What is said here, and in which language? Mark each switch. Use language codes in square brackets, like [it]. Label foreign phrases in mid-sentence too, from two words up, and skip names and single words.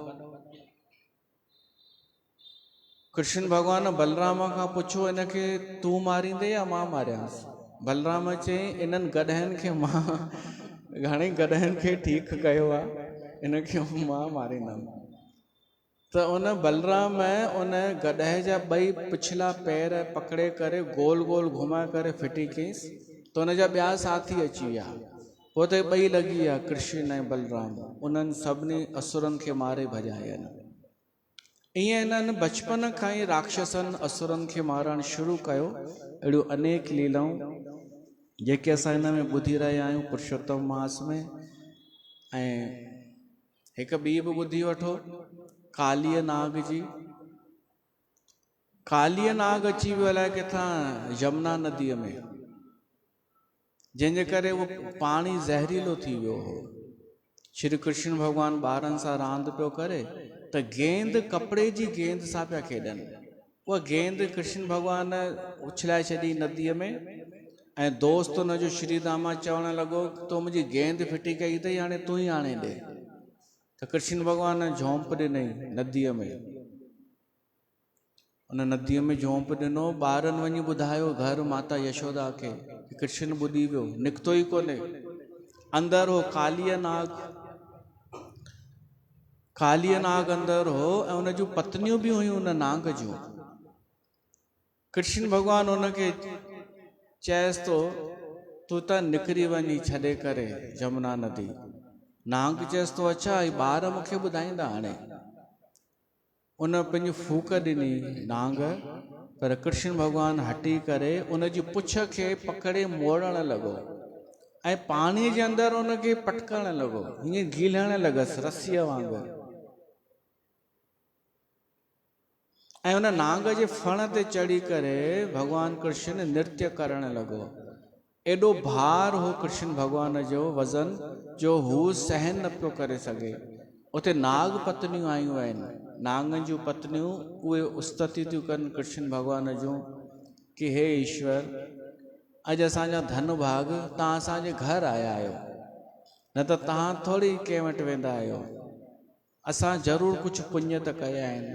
[sd] कृष्ण भगवान बलराम खां पुछो इनखे तूं मारींदे या मां मारियांसि? बलराम चई इन्हनि गधनि खे मां घणेई गधनि खे ठीकु कयो आहे, इनखे मां मारींदुमि। त उन बलराम उन गधे जा ॿई पिछला पैर पकड़े करे गोल गोल घुमाए करे फिटी कयईंसि, त उन जा ॿिया साथी अची विया। पोइ त ॿई लॻी विया, कृष्ण ऐं बलराम, उन्हनि सभिनी असुरनि खे मारे भॼायनि। ईअं इन्हनि बचपन खां ई राक्षसनि असुरनि खे मारणु शुरू कयो। अहिड़ियूं अनेक लीलाऊं जेके असां हिन में ॿुधी रहिया आहियूं पुरुषोत्तम मास में। ऐं हिकु ॿी बि ॿुधी वठो, कालीअ नाग जी। कालीअ नाग अची वियो अलाए किथां यमुना नदीअ में, जंहिंजे करे उहो पाणी ज़हरीलो थी वियो हो। श्री कृष्ण भगवान ॿारनि सां रांदि पियो करे त गेंद, कपिड़े जी गेंद सां पिया खेॾनि। उहा गेंद कृष्ण भगवान उछलाए छॾी नदीअ में, ऐं दोस्त हुनजो श्री दामा चवणु लॻो तो मुंहिंजी गेंद फिटी कई अथई, हाणे तूं ई आणे ॾे। त कृष्ण भगवान झोंप ॾिनई नदीअ में, उन नदीअ में झोंप ॾिनो। ॿारनि वञी ॿुधायो घर माता यशोदा खे, कृष्ण ॿुधी वियो, निकितो ई कोन्हे। अंदरि हो कालीअ नाग, कालीअ नाग अंदरि हो, ऐं उन जूं पत्नियूं बि हुयूं उन नाग जूं। कृष्ण भगवान उनखे चएसि थो तूं त निकिरी वञी छॾे करे यमुना नदी। नाग चएसि थो अच्छा ॿार मूंखे ॿुधाईंदा हाणे। उन पंहिंजी फूक ॾिनी नांग, पर कृष्ण भगवान हटी करे उन जी पुछ खे पकड़े मोड़णु लॻो ऐं पाणी जे अंदरि उनखे पटकणु लॻो, हीअं गीलण लॻसि रसीअ वांगुरु। ऐं उन नांग जे फण ते चढ़ी करे भगवान कृष्ण नृत्य करणु लॻो। एॾो भार हो कृष्ण भगवान जो वज़न जो हू सहन न पियो करे सघे। उते नाग पत्नियूं आयूं आहिनि, नागनि जूं पत्नियूं, उहे उस्तति थियूं कनि कृष्ण भगवान जूं कि हे ईश्वर, अॼु असांजा धन भाग तव्हां असांजे घर आया आहियो, न त तव्हां थोरी कंहिं वटि वेंदा आहियो, असां ज़रूरु कुझु पुण्य त कया आहिनि।